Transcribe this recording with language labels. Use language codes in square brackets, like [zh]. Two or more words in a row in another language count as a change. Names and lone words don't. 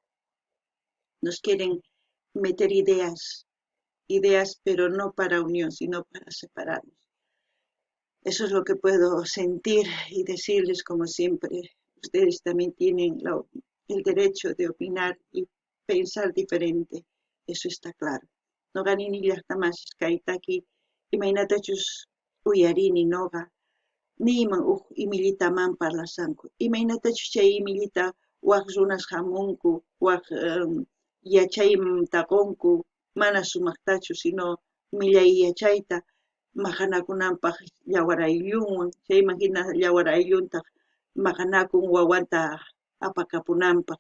[es] Nos quieren meter ideas, pero no para unión, sino para separarnos. Eso es lo que puedo sentir y decirles como siempre. Ustedes también tienen el derecho de opinar y pensar diferente. Eso está claro. [qu] No ganini llaqtamas kaitaki imaynatachus uyarini noqa niman imillitaman parlasanku. Imaynatachus chay imillita waq runas hamunku, waq yachayman taqunku, mana sumaqtachu, sino millay yachayta maqanakunanpaq llawar ayllunwan, chayman hina llawar aylluntaq maqanakun wawanta apakapunanpaq.